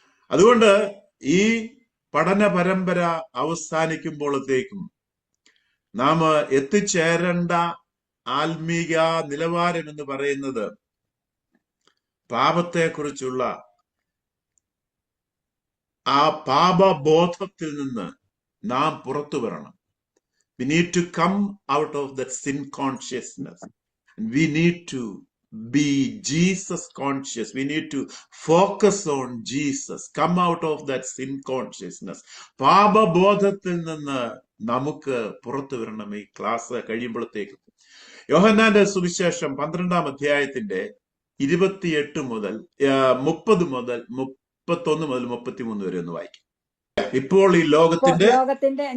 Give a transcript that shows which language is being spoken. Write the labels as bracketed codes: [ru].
[ml] അതുകൊണ്ട് ഈ പഠന പരമ്പര അവസാനിക്കുമ്പോഴത്തേക്കും നാം എത്തിച്ചേരേണ്ട ആത്മീക നിലവാരം എന്ന് പറയുന്നത് പാപത്തെക്കുറിച്ചുള്ള ആ പാപബോധത്തിൽ നിന്ന് നാം പുറത്തു വരണം. [en] We need to come out of that sin consciousness. We need to be Jesus conscious. We need to focus on Jesus. Come out of that sin consciousness. [ml] പാപബോധത്തിൽ നിന്ന് നമുക്ക് പുറത്തു വരണം. ഈ ക്ലാസ് കഴിയുമ്പോഴത്തേക്കും യോഹന്നാന്റെ സുവിശേഷം 12-ാം അധ്യായത്തിന്റെ 28 മുതൽ 30 മുതൽ 31 മുതൽ 33 വരെ ഒന്ന് വായിക്കും. ഇപ്പോൾ ഈ ലോകത്തിന്റെ